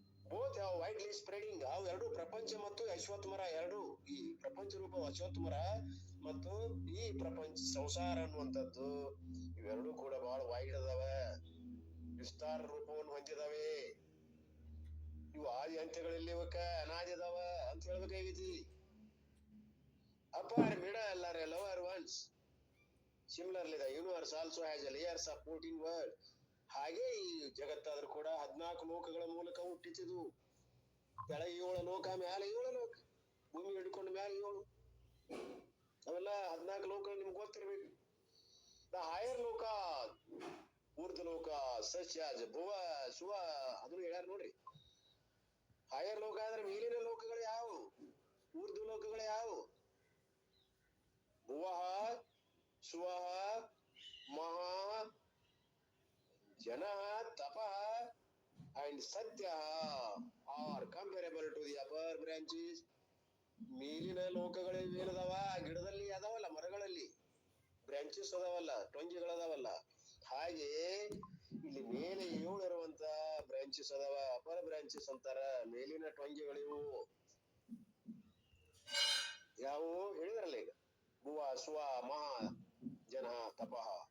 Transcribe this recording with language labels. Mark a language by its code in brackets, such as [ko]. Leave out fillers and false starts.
[en] Both have widely spreading. [kn] ಅವು ಎರಡು, ಪ್ರಪಂಚ ಮತ್ತು ಅಶ್ವತ್ಥ ಮರ ಎರಡು, ಈ ಪ್ರಪಂಚ ರೂಪ ಅಶ್ವತ್ಥ ಮರ ಮತ್ತು ಈ ಪ್ರಪಂಚ ಸಂಸಾರ ಅನ್ನುವಂಥದ್ದು, ಇವೆರಡೂ ಕೂಡ ಬಹಳ ವೈಡ್ ಅದಾವ, ವಿಸ್ತಾರ ರೂಪವನ್ನು ಹೊಂದಿದಾವೆ. ಇವು ಆದಿ ಅಂತ್ಯಗಳಲ್ಲಿ ಇವಕ್ಕ ಅನಾದಿ ಅದಾವ ಅಂತ ಹೇಳ್ಬೇಕಾಗೈತಿ. [en] upper, middle or lower ones. Similarly, the universe also has layers of 14 worlds. [kn] ಹಾಗೆ ಈ ಜಗತ್ತಾದ್ರೂ ಕೂಡ 14 ಲೋಕಗಳ ಮೂಲಕ ಹುಟ್ಟಿಸಿದು. ಕೆಳಗೆ 7 ಲೋಕ, ಮ್ಯಾಲೆ 7 ಲೋಕ, ಭೂಮಿ ಹಿಡ್ಕೊಂಡು ಮ್ಯಾಲೆ 7. ಅವೆಲ್ಲ 14 ಲೋಕಗಳು ನಿಮ್ಗೆ ಗೊತ್ತಿರ್ಬೇಕು. ದ ಹೈಯರ್ ಲೋಕ, ಊರ್ಧ್ವ ಲೋಕ, ಸಸ್ಯಾಜ ಭುವ ಸುವ ಅದನ್ನು ಹೇಳ್ಯಾರ ನೋಡ್ರಿ. ಹೈಯರ್ ಲೋಕ ಅಂದ್ರೆ ಮೇಲಿನ ಲೋಕಗಳು ಯಾವು, ಊರ್ಧ್ವ ಲೋಕಗಳು ಯಾವು? [en] Bhuvah Suvah Maha Janah Tapah and satya are comparable to the upper branches. [kn] ಮೇಲಿನ ಲೋಕಗಳು ಏನದಾವ? ಗಿಡದಲ್ಲಿ ಅದಾವಲ್ಲ, ಮರಗಳಲ್ಲಿ ಬ್ರಾಂಚಸ್ ಅದಾವಲ್ಲ, ಟೊಂಗಿಗಳದಾವಲ್ಲ. ಹಾಗೆ ಇಲ್ಲಿ ಮೇಲೆ 7 ಇರುವಂತ ಬ್ರಾಂಚಸ್ ಅದಾವ, ಅಪರ್ ಬ್ರಾಂಚಸ್ ಅಂತಾರ. ಮೇಲಿನ ಟೊಂಗಿಗಳಿವು ಯಾವು ಹೇಳಿದ್ರಲ್ಲ ಈಗ, ಭುವ ಸುವ ಮಹಾ ಜನ ತಪಃ.